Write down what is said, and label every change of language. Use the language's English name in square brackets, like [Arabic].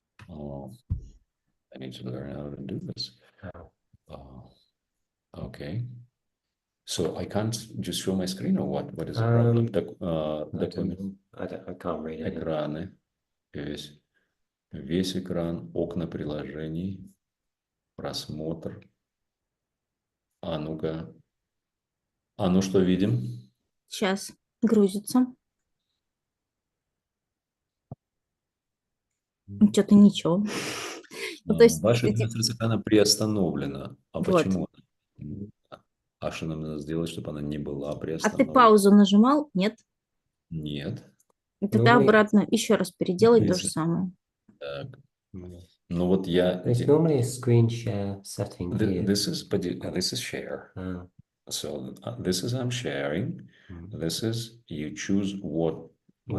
[English] I need to learn how to do this. Okay. So I can't just show my screen or what? What is the problem? I can't read it. [Russian] Экраны. Весь экран, окна приложений, просмотр. А ну-ка. А ну что видим? Сейчас грузится. Что-то ничего. Ну, то есть, Ваша эти- трансляция экрана приостановлена. А Вот. почему? А что нам надо сделать, чтобы она не была А ты приостановлена? паузу нажимал? Нет? Нет. Тогда Ну, обратно еще раз переделай то же Если- самое. Так. Ну вот я... [English] There's normally a screen share setting here. This is share. So this is I'm sharing. This is you choose what you